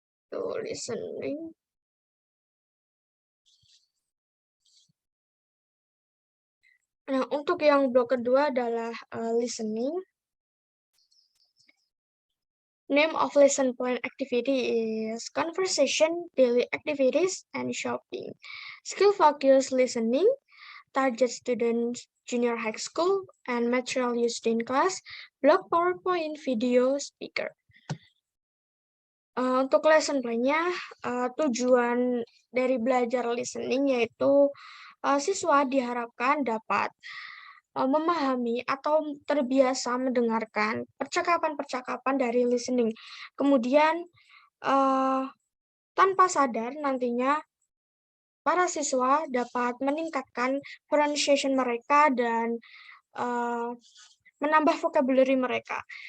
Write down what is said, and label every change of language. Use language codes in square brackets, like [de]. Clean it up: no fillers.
[id] Tuh, listening. Nah, untuk yang blok kedua adalah listening. [en] Name of lesson plan activity is conversation, daily activities, and shopping. Skill focused listening, target students junior high school, and material used in class, blog PowerPoint, video, speaker. [id] Untuk lesson plan-nya, tujuan dari belajar listening yaitu siswa diharapkan dapat memahami atau terbiasa mendengarkan percakapan-percakapan dari listening. Kemudian, tanpa sadar nantinya para siswa dapat meningkatkan pronunciation mereka dan menambah vocabulary mereka.